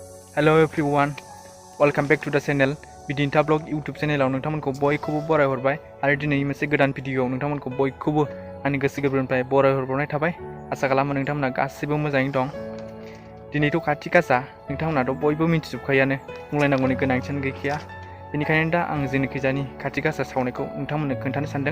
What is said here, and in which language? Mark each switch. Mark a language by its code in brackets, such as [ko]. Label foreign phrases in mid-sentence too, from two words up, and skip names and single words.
[en] Hello everyone, welcome back to the channel Bidin Vlog YouTube channel. [brx] नोंथांमोनखौ बयखौबो बरायहरबाय आरो दिनै मोनसे गोदान भिडिअ नोंथांमोनखौ बयखौबो आंनि गोसो गोरबोनिफ्राय बरायहरबावनाय थाबाय। आसा खालामो नोंथांमोना गासिबो मोजाङैनो दं। दिनैथ' खाथि गासा नोंथांमोनाथ' बयबो मिथिजोबखायोआनो, बुंलायनांगौनि गोनांथियानो गैखाया। बेनिखायनो दा आं जोंनिखैजानि खाथि गासा सावनायखौ नोंथांमोननो खोन्थानो सानदों।